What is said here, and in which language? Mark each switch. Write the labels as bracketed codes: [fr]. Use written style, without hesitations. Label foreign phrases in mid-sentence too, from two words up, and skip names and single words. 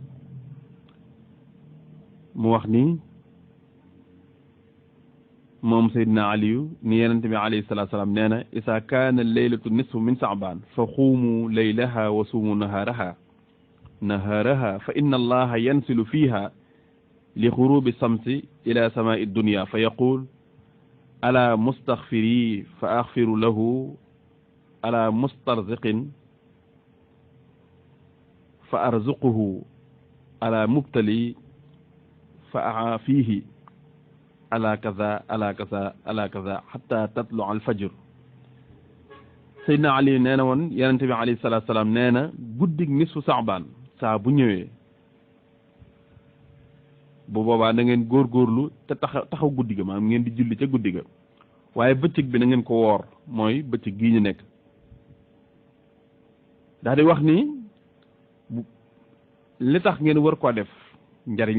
[wo] mu wax ni moom Seydina Aliyu ni yenente bi [ar] عليه الصلاة والسلام [wo] nee na [ar] إذا كانت ليلة النصف من شعبان فقوموا ليلها وصوموا نهارها فإن الله ينزل فيها لغروب الشمس إلى سماء الدنيا فيقول ألا مستغفر فأغفر له ألا مسترزق فأرزقه ألا مبتلى فأعافيه ألا كذا ألا كذا ألا كذا حتى يطلع الفجر [wo] Seydina Ali nee na woon yonente bi [ar] عليه الصلاة والسلام [wo] nee na guddig nisfu saabaan saa bu ñëwee bu boobaa da ngeen góorgóorlu te taxaw guddi ga maanaam ngeen di julli ca guddi ga waaye bëccëg bi na ngeen ko woor mooy bëccëg gii ñu nekk daal di wax ni li tax ngeen war koo def njariñ